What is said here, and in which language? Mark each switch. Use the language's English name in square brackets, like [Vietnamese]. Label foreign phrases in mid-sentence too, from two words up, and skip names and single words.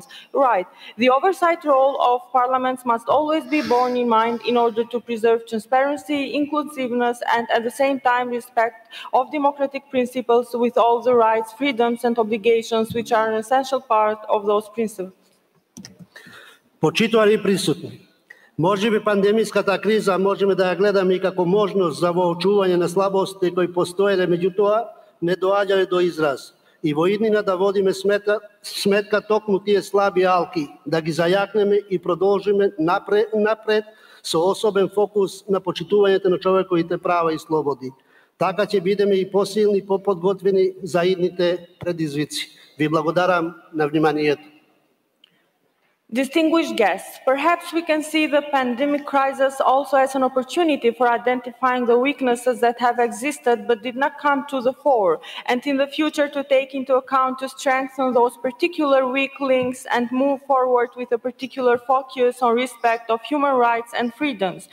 [English] Right. The oversight role of parliaments must always be borne in mind in order to preserve transparency, inclusiveness, and at the same time respect of democratic principles with all the rights, freedoms, and obligations which are an essential part of those principles. [Macedonian] Почитувани присутни, можеби пандемиската криза можеме да ја гледаме и како можност за воочување на слабостите кои постоеле, меѓутоа не доаѓале до израз. И во иднина да водиме сметка токму тие слаби алки, да ги зајакнеме и продолжиме напред со особен фокус на почитувањето на човековите права и слободи. Така ќе бидеме и посилни, поподготвени за идните предизвици. Ви благодарам на вниманието. [English] Distinguished guests, perhaps we can see the pandemic crisis also as an opportunity for identifying the weaknesses that have existed but did not come to the fore, and in the future to take into account to strengthen those particular weak links and move forward with a particular focus on respect of human rights and freedoms.